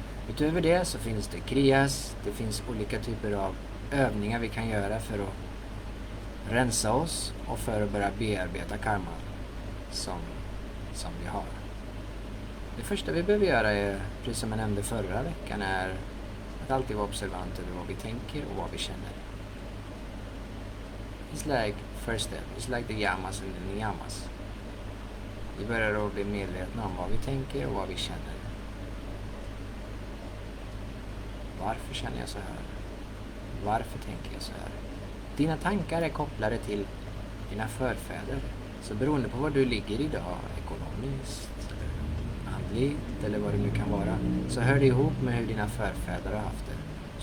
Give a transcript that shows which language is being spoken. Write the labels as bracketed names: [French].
[Swedish] Utöver det så finns det kriyas, det finns olika typer av övningar vi kan göra för att rensa oss och för att börja bearbeta karma som vi har. Det första vi behöver göra är, precis som jag nämnde förra veckan, är att alltid vara observant över vad vi tänker och vad vi känner. [English] It's like first step, it's like the yamas and the niyamas. [Swedish] Vi börjar att bli medvetna om vad vi tänker och vad vi känner. Varför känner jag så här? Varför tänker jag så här? Dina tankar är kopplade till dina förfäder. Så beroende på var du ligger idag, ekonomiskt, eller andligt eller vad det nu kan vara, så hör det ihop med hur dina förfäder har haft det.